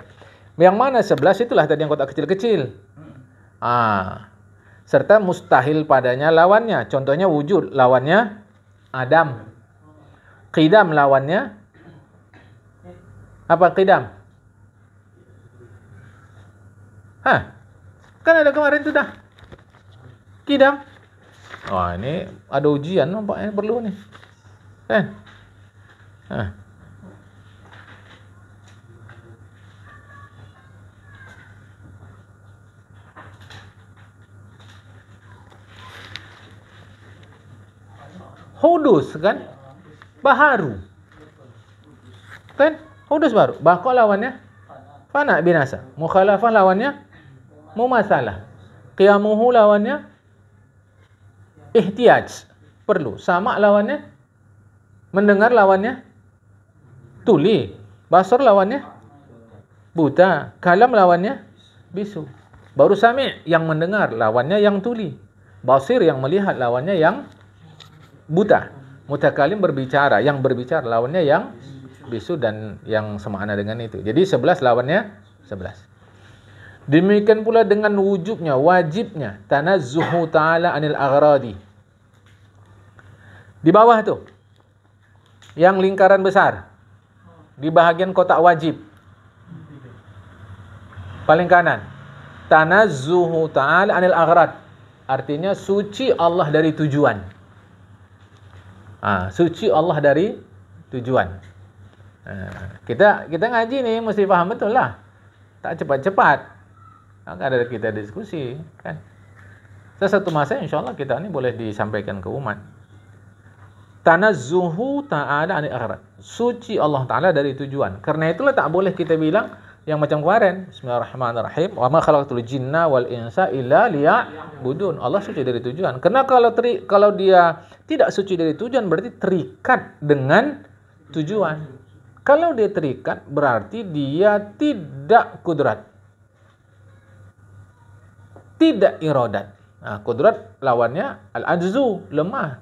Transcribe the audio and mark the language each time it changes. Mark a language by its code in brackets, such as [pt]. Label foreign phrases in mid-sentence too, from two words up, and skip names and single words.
[ms] Yang mana 11 itulah tadi yang kotak kecil-kecil. Serta mustahil padanya lawannya. Contohnya wujud. Lawannya Adam. Qidam lawannya apa qidam? Kan ada kemarin tu dah. Qidam. Ini ada ujian nampaknya perlu ni. Kan? Hudus kan? Baharu. Kan? Hudus baru. Baqa lawannya fana binasa. Mukhalafah lawannya mumatsalah. Qiyamuhu lawannya ihtiyaj. Perlu. Sama lawannya mendengar lawannya tuli. Basar lawannya buta. Kalam lawannya bisu. Baru sami' yang mendengar lawannya yang tuli. Basir yang melihat lawannya yang buta. Mutakalim berbicara, yang berbicara lawannya yang bisu dan yang semakna dengan itu. Jadi 11 lawannya 11. Demikian pula dengan wujubnya, wajibnya [ar] تنزهه تعالى عن الأغراض. [ms] Di bawah tu yang lingkaran besar di bahagian kotak wajib paling kanan, [ar] تنزهه تعالى عن الأغراض, [ms] artinya suci Allah dari tujuan. Suci Allah dari tujuan. Kita ngaji ni mesti faham betul lah. Tak cepat-cepat. Ada kita diskusi kan. Satu masa insyaAllah kita ni boleh disampaikan ke umat. [ar] تنزهه تعالى عن الأغراض. [ms] Suci Allah Ta'ala dari tujuan. Karena itulah tak boleh kita bilang yang macam kemarin. Bismillahirrahmanirrahim. [ar] وما خلقت الجن والإنس إلا ليعبدون. [ms] Allah suci dari tujuan. Karena kalau dia tidak suci dari tujuan berarti terikat dengan tujuan. Kalau dia terikat berarti dia tidak kudrat. Tidak iradat. Kudrat lawannya al-ajzu, lemah.